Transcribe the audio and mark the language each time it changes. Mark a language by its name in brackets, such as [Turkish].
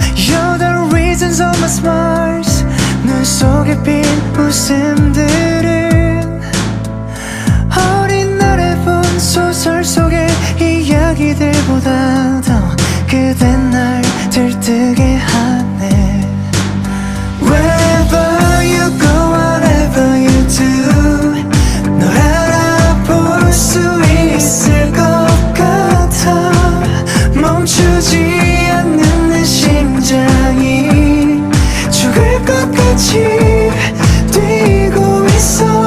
[English] You're the reasons of my smiles. [Korean] 눈 속에 핀 웃음들은 어린 날에 본 소설 속의 이야기들보다 더 그댄 날 들뜨게 하네. [English] Wherever you go, whatever you do, [Korean] 널 알아볼 수 있을 것 같아. 멈추지 않는 내 심장이 죽을 것 같이 뛰고 있어.